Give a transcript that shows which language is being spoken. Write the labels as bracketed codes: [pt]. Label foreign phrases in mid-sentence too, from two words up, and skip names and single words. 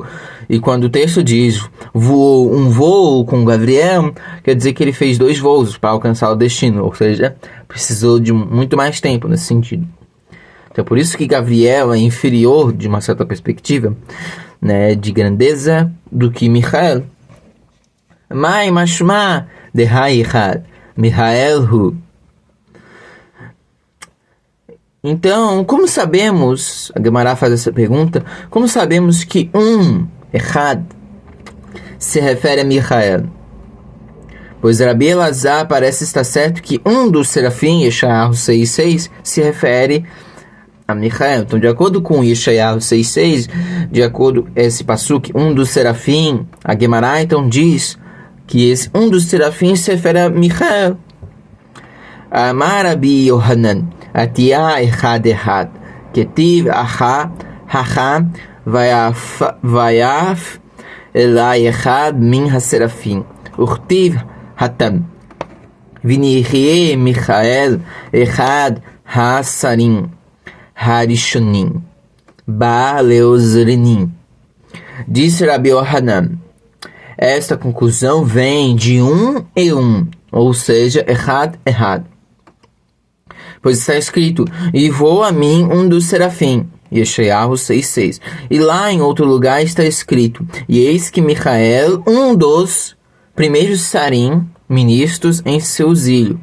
[pt] E quando o texto diz voou um voo com Gabriel, quer dizer que ele fez 2 voos para alcançar o destino, ou seja, precisou de muito mais tempo nesse sentido. Então por isso que Gabriel é inferior de uma certa perspectiva, né, de grandeza do que Michael. [arc] מאי משמע דהאי אחד מיכאל הוא. [pt] Então, como sabemos, a Gemara faz essa pergunta, como sabemos que Echad se refere a Michael? Pois Rabi Elazar parece estar certo que um dos serafim, Yeshayahu 6:6, se refere a Michael. Então, de acordo com Yeshayahu 6:6, de acordo com esse passuque, um dos serafim, a Gemara então diz que esse um dos serafim se refere a Michael. [arc] אמר רבי יוחנן אתיא אחד כתיב הכא הכם ויעף אלי אחד מן השרפים. וכתיב התם. [he] והנה מיכאל אחד השרים. הראשונים. בא לעזרני. [pt] Disse Rabi Yohanan. Esta conclusão vem de e um, ou seja, errado. Pois está escrito, e voou a mim um dos serafim, Yeshayahu 6:6. E lá em outro lugar está escrito, e eis que Michael, um dos primeiros sarim, ministros em seu auxílio.